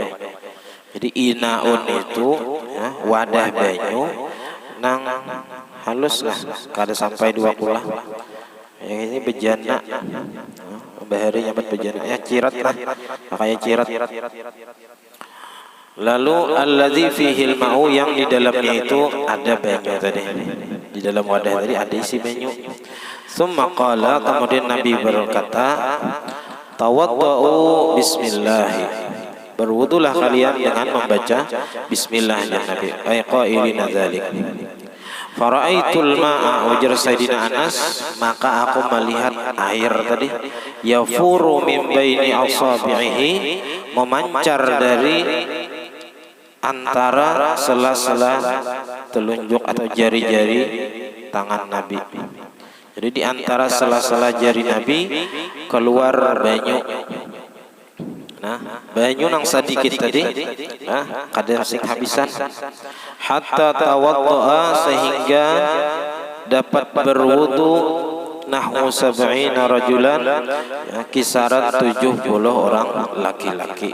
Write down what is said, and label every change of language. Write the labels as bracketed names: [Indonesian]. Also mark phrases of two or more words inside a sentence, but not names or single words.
[Banjar] Jadi inaun itu ya, wadah banyu nang halus lah, kada sampai 20 yang ini bejana, bahari nyabat bejana ya, cirat lah, makanya cirat. Lalu [Arabic] الذي فيه الماء, [Banjar] yang di dalamnya itu ada banyu tadi, di dalam wadah tadi ada isi banyu. [Arabic] ثم قال, [Indonesian] kemudian Nabi berkata, [Arabic] توضؤوا بسم الله, [Indonesian] berwudulah kalian dengan membaca bismillah ya Nabi, [Arabic] أي قائلين ذلك. فرأيت الماء, [Banjar] ujar Sayyidina Anas, [Indonesian] maka aku melihat air tadi, [Arabic] يفور من بين أصابعه, [Indonesian] memancar dari antara sela-sela telunjuk atau jari-jari tangan Nabi. [Banjar] Jadi di antara sela-sela jari Nabi keluar banyu. Nah, banyu nang sedikit tadi, kadang sing habisan, [Arabic] حتى توضأ, [Banjar] sehingga dapat berwudu [Arabic] نحو سبعين رجلا, [Banjar] ya, kisaran 70 orang laki-laki.